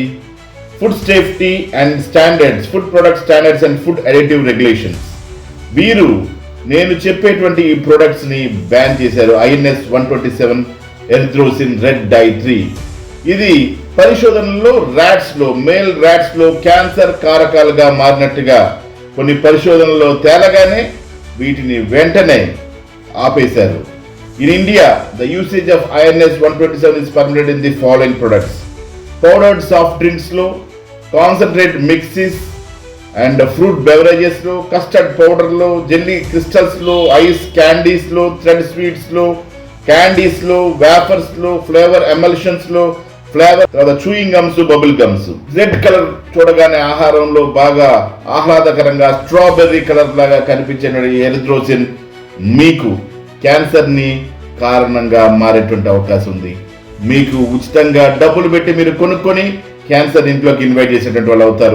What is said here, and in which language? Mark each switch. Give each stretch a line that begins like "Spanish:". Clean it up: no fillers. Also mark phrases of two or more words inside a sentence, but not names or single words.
English: Food Safety and Standards, Food Product Standards and Food Additive Regulations,
Telugu: వీరు నేను చెప్పేటువంటి ఈ ప్రొడక్ట్స్ ని బ్యాన్ చేశారు. INS 127
English: erythrosine red dye
Telugu: 3 ఇది పరిశోధనలో
English: male rats
Telugu: లో క్యాన్సర్ కారకాలుగా మారినట్టుగా కొన్ని పరిశోధనలో తేలగానే వీటిని వెంటనే ఆపేశారు.
English: In India, the usage of INS 127 is permitted in the following products: powdered soft drinks lo, concentrate mixes and fruit beverages lo, custard powder lo, jelly crystals lo, ice candies lo, thread sweets lo, candies lo, wafers lo, flavor emulsions lo, తర్వాత chewing gums, bubble gums. red color
Telugu: చూడగానే ఆహారంలో బాగా ఆహ్లాదకరంగా
English: strawberry color
Telugu: లాగా కనిపించే ఎరిథ్రోసిన్ మీకు క్యాన్సర్ ని కారణంగా మారేటువంటి అవకాశం ఉంది. మీకు ఉచితంగా డబ్బులు పెట్టి మీరు కొనుక్కొని క్యాన్సర్ ఇంట్లోకి ఇన్వైట్ చేసేటువంటి వాళ్ళు అవుతారు.